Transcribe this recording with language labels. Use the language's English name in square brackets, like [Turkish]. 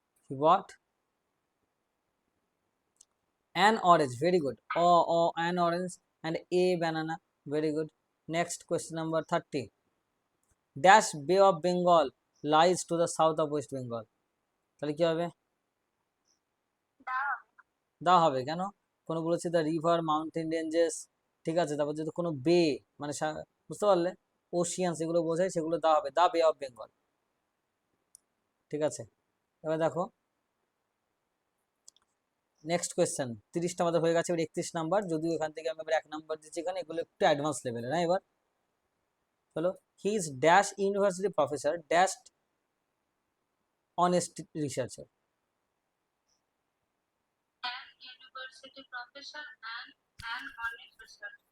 [English] He bought an orange, very good. An orange and a banana, very good. Next question number 30. Dash Bay of Bengal lies to the south of West Bengal. [Bangla] তাহলে কি হবে? দা হবে। দা হবে। কেন? কোনো বলেছে [English] the river mountain ranges, [Bangla] ঠিক আছে, তারপর যদি কোনো বে মানে বুঝতে পারলে, ওশিয়ানস এগুলো বোঝায়, সেগুলো দা হবে, দা বে অফ বেঙ্গল। ঠিক আছে, এবার দেখো নেক্সট কোয়েশ্চেন। 30টা আমাদের হয়ে গেছে, এবার 31 নাম্বার, যদিও এখান থেকে আমি এবার 1 নাম্বার দিচ্ছি, এখানে এগুলো একটু অ্যাডভান্স লেভেলের। না এবার চলো, [English] He is dash university professor dash honest researcher. An university professor and an honest researcher.